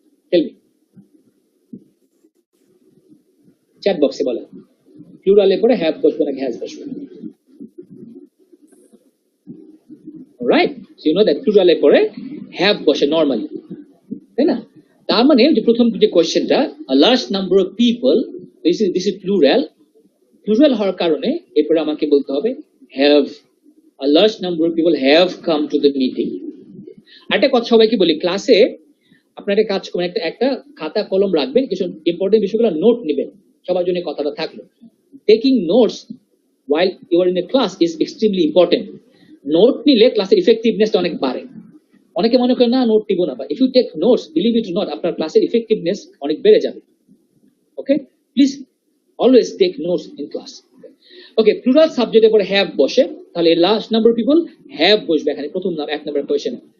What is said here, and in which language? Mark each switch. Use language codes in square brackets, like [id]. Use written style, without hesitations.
[bn] Tell me, chat বক্সে বলেন, প্লুরালের পরে হ্যাভ বসবে নাকি হ্যাজ বসবে? Right, [en] so you know that [bn] প্লুরালের পরে হ্যাভ বসে নরমালি, তাই না? তার মানে যে প্রথম যে কোশ্চেনটা, [en] a large number of people, this is plural [bn] হওয়ার কারণে এরপরে আমাকে বলতে হবে have, [en] a large number of people have come to the meeting। [bn] একটা কথা সবাইকে বলি, ক্লাসে আপনারা কাজ করবেন, একটা খাতা কলম রাখবেন, কিছু ইম্পর্টেন্ট বিষয়গুলো নোট নেবেন, সবার জন্য কথাটা থাকলো। [en] Taking notes while you are in a class is extremely important। [bn] Note নিলে ক্লাসের ইফেক্টিভনেসটা অনেক বাড়ে। অনেকে মনে করে না নোট নিব না, বা [en] if you take notes, believe it not, [bn] আপনার ক্লাসের ইফেক্টিভনেস অনেক বেড়ে যাবে। ওকে, [en] Please always take notes in class. [bn] Okay, plural সাবজেক্টের পরে হ্যাভ বসে, তাহলে লাস্ট নাম্বার পিপল হ্যাভ বসবে এখানে প্রথম 1 নম্বর কোয়েশ্চেন।